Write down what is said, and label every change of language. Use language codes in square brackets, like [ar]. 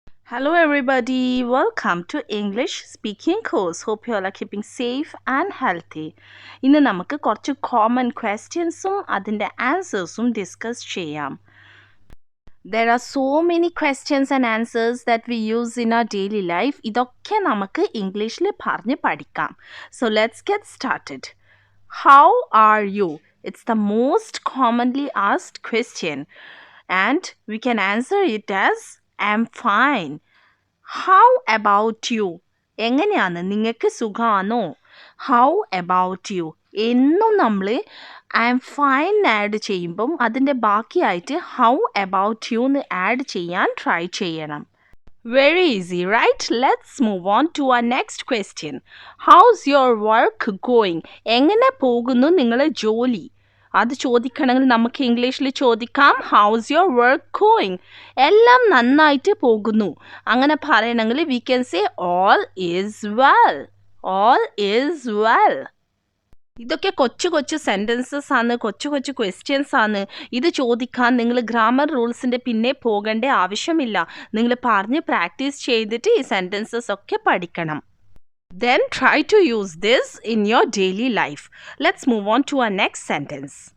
[en] Hello everybody, welcome to English speaking course. Hope you all are keeping safe and healthy. [ml] ഇന്ന് നമുക്ക് കുറച്ച് common questionsഉം അതിൻ്റെ answersഉം discuss ചെയ്യാം. [en] There are so many questions and answers that we use in our daily life. [ml] ഇതൊക്കെ നമുക്ക് ഇംഗ്ലീഷിൽ പറഞ്ഞ് പഠിക്കാം. [en] So let's get started. How are you? It's the most commonly asked question and we can answer it as I'm fine. How about you? [ml] എങ്ങനെയാണ് നിങ്ങൾക്ക് സുഖമാണോ? [en] How about you? [ml] എന്നും നമ്മൾ [en] I'm fine [ml] ആഡ് ചെയ്യുമ്പം അതിൻ്റെ ബാക്കിയായിട്ട് [en] how about you [ml] എന്ന് add ചെയ്യാൻ try ചെയ്യണം. [en] Very easy, right? Let's move on to our next question. How's your work going? [ml] എങ്ങനെ പോകുന്നു നിങ്ങളെ ജോലി? അത് ചോദിക്കണമെങ്കിൽ നമുക്ക് ഇംഗ്ലീഷിൽ ചോദിക്കാം [en] How's your work going. [ml] എല്ലാം നന്നായിട്ട് പോകുന്നു അങ്ങനെ പറയണമെങ്കിൽ [en] We can say all is well. All is well. [ml] ഇതൊക്കെ കൊച്ചു കൊച്ചു സെൻറ്റൻസസ് ആണ്, കൊച്ചു കൊച്ചു ക്വസ്റ്റ്യൻസ് ആണ്. ഇത് ചോദിക്കാൻ നിങ്ങൾ ഗ്രാമർ റൂൾസിൻ്റെ പിന്നെ പോകേണ്ട ആവശ്യമില്ല. നിങ്ങൾ പറഞ്ഞ് പ്രാക്ടീസ് ചെയ്തിട്ട് ഈ സെൻറ്റൻസസ് ഒക്കെ പഠിക്കണം. [en] Then try to use this in your daily life. Let's move on to our next sentence.